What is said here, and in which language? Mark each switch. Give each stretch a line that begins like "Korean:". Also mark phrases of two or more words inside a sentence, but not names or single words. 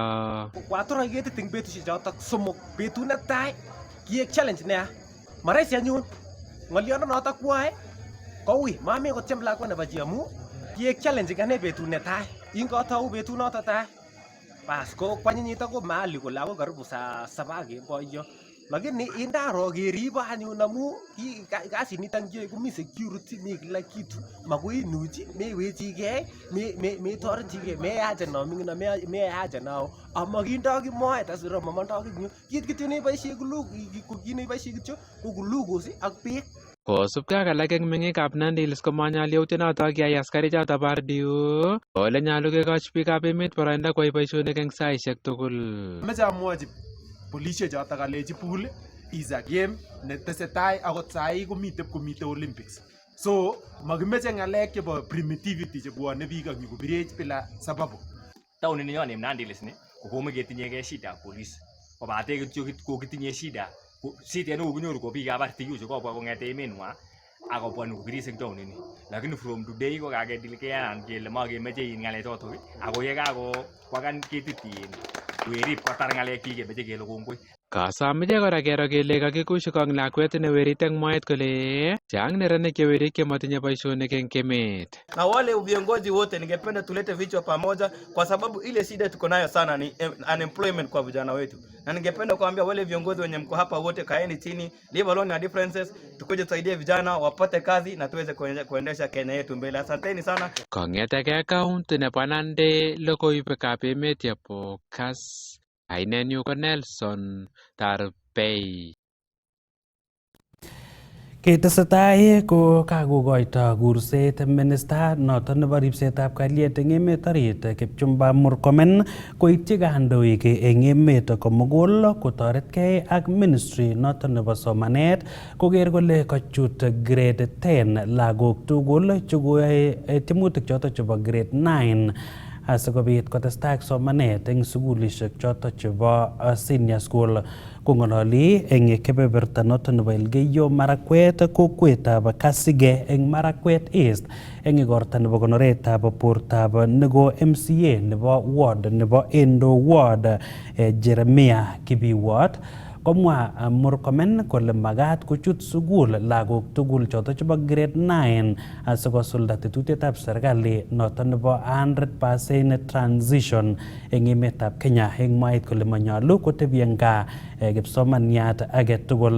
Kalenjin: Kwatoroch ketit eng betusiek chotok 3 betut netai kiek challenge nea maraisi anyun ng'olionoto kwae koui mami kotyem lakwa nebo chi amu kiek challenge ane betut netai ingotou betunoto tai bas ko kwanyinyito ko mahali kole ako karibu saa 7 kemboyo. Lakini indaro keribo anyun amu kasinito ngiyoe komi security mi
Swahili: kila kitu
Kalenjin: makoi inuchi mewechigei metorechigei meyache no ming'ino meyache nao amakindoi kimoet asira mamandoi kimyo kit kityo neboisie kityo ko glucose ak beek. Kosubkei ak alak eng meng'ikab Nandi Hills komanyal yautyonoto kiyai askarik choto bo RDU ole nyalu kekochi biikab emet boroindo koyai boisionik eng saisiek tugul. Meche amwochi polisiek chotok alechi
English: pool is a game
Kalenjin: netesetai akot sai komite Olympics. So makimeche ng'alek chebo primitivity chebwone biik ak nyokobirech
Swahili: bila sababu.
Kalenjin: Taonit ninyon en Nandi Hills ni kokomo ketinyegei shida ak police kobate kityo kokitinye shida neo kinyoru ko biikab RDU chekobwa kong'ete emenwa akobwa nyokobiris eng taonit ni. Lakini
English: from today
Kalenjin: ko kakedilkean kele makemeche ng'alek chotok ako yekakokwakan ketit werib kotar ng'alek biik kemeche kele kongoi. Kasomeche kora kero kele kakikush kong lakwet ne werit eng mwaet kole chang neranik chewerik chematinye boisionik eng emet.
Swahili: Na wale viongozi wote ningependa tulete vichwa pamoja kwa sababu ile shida tuko nayo sana ni unemployment kwa vijana wetu. Na ningependa kuambia wale viongozi wenye mko hapa wote kaeni chini,
English: leave alone your differences,
Swahili: tukuje tusaidie vijana wapate kazi na tuweze kuendesha Kenya yetu mbele. Asanteni sana.
Kalenjin: Kong'eteke kaunti nebo Nandi logoiwekab emet chebo Kass. Ainenyu ko Nelson Tarbei. Ketesetai ko kakokoito kurset minista noton nebo ripsetab kalyet eng emet orit Kipchumba Murkomen koityi kandoik eng emet komugul kotoretkei ak ministry noton nebo somanet koker kole kachut grade 10 lagok tugul chekoyoe tiemutik choton chebo grade 9 asikobit kotestai ak somanet eng sukulishek choton chebo
English: senior school.
Kalenjin: Kongololi eng kebeberta noton nebo Elgeyo Marakwet kokwetab Kasige eng Marakwet East eng igorta nebo konoretab bortab nego MCA nebo ward nebo Endo ward Jeremiah Kibiwot komwa Murkomen kole magat kochut sukul lagok tugul choto chebo grade 9 asikosulda tetutietab serikali noton nebo 100% transition eng emetab Kenya eng mwaet kole manyalu kotebi eng gaa kipsomaniat age tugul.